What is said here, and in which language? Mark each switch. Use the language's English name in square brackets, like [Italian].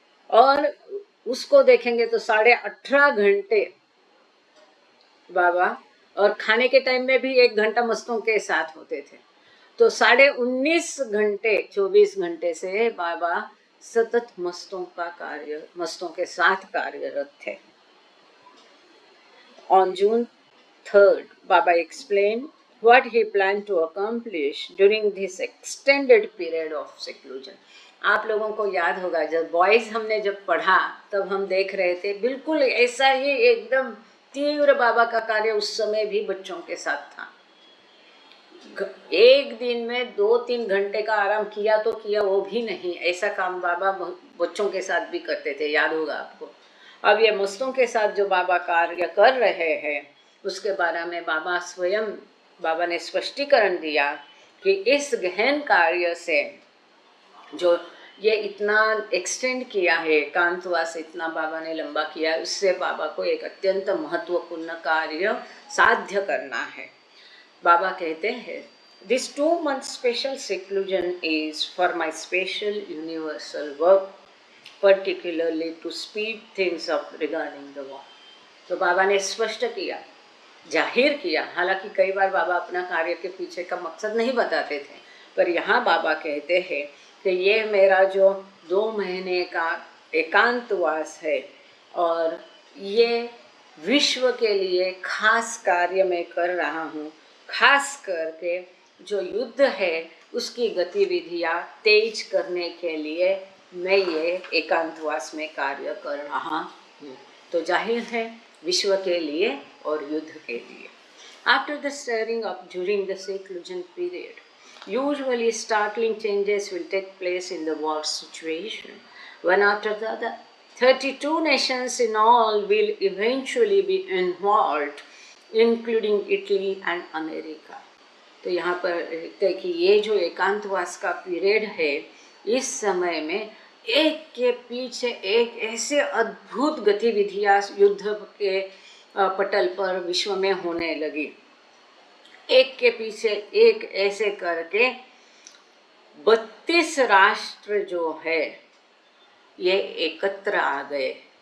[Hindi] और उसको देखेंगे तो 18.5 घंटे बाबा, और खाने के टाइम में भी 1 घंटा मस्तों के साथ होते थे। तो 19.5 घंटे 24 घंटे से बाबा सतत मस्तों के साथ कार्यरत थे। [English] On June 3rd, Baba explained what he planned to accomplish during this extended period of seclusion. [Hindi] आप लोगों को याद होगा, जब बॉयज हमने जब पढ़ा तब हम देख रहे थे बिल्कुल ऐसा ही एकदम तीव्र बाबा का कार्य उस समय भी बच्चों के साथ था। एक दिन में 2-3 घंटे का आराम किया तो किया, वो भी नहीं, ऐसा काम बाबा बच्चों के साथ भी करते थे, याद होगा आपको। अब ये मस्तों के साथ जो बाबा कार्य कर रहे हैं उसके बारे में बाबा ने स्पष्टीकरण दिया कि इस गहन कार्य से जो ये इतना एक्सटेंड किया है, एकांतवास इतना बाबा ने लंबा किया, उससे बाबा को एक अत्यंत महत्वपूर्ण कार्य साध्य करना है। बाबा कहते हैं, [English] This 2 month special seclusion is for my special universal work, particularly to speed things up regarding the war. [Hindi] तो बाबा ने स्पष्ट किया, जाहिर किया। हालांकि कई बार बाबा अपना कार्य के पीछे का मकसद नहीं बताते थे, पर यहाँ बाबा कहते हैं कि ये मेरा जो 2 महीने का एकांतवास है और ये विश्व के लिए खास कार्य मैं कर रहा हूँ। खास करके जो युद्ध है उसकी गतिविधियाँ तेज करने के लिए मैं ये एकांतवास में कार्य कर रहा हूँ। तो जाहिर है विश्व के लिए और युद्ध के लिए। [English] After the stirring up during the seclusion period, usually startling changes will take place in the war situation. One after the other, 32 nations in all will eventually be involved, including Italy and America. [Hindi] तो यहाँ पर कहते कि ये जो एकांतवास का period है, इस समय में एक के पीछे एक ऐसे अद्भुत गतिविधियाँ युद्ध के पटल पर विश्व में होने लगी। एक के पीछे एक ऐसे करके 32 राष्ट्र जो है ये एकत्र आ गए।